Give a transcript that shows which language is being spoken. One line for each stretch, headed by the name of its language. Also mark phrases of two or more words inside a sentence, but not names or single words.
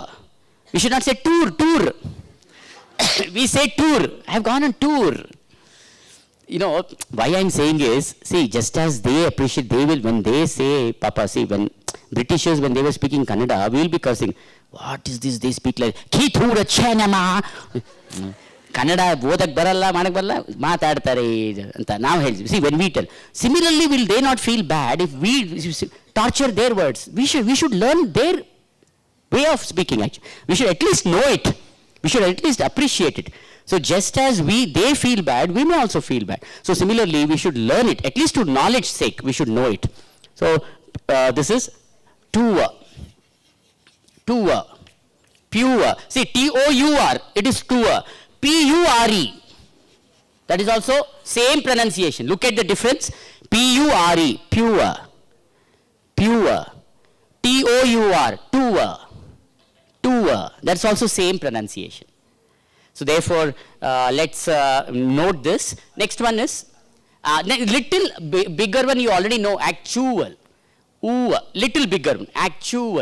English: We should not say tour. We say tour. I have gone on tour. Why I'm saying is, see, just as they appreciate, they will, when they say, Papa, see, when Britishers, when they were speaking Kannada, we will be cursing. What is this? They speak like, Ki thura chenama.
Kannada: ಕನ್ನಡ, ಬೊಡಕ್ ಬರಲ್ಲ, ಮನಕ್ ಬರಲ್ಲ, ಮಾತಾಡ್ತಾರೆ, ಅಂತ.
English: Now, see, when we tell. Similarly, will they not feel bad if we torture their words? We should learn their way of speaking, actually. We should at least know it. We should at least appreciate it. So just as they feel bad, we may also feel bad. So similarly, we should learn it, at least to knowledge sake, we should know it. So this is tour, pure. See, T-O-U-R, it is tour. P-U-R-E, that is also same pronunciation. Look at the difference. P-U-R-E, pure. T-O-U-R, tour. That's also same pronunciation. So therefore, let's note this. Next one is, little bigger one you already know, actual. Ooh, little bigger one, actual.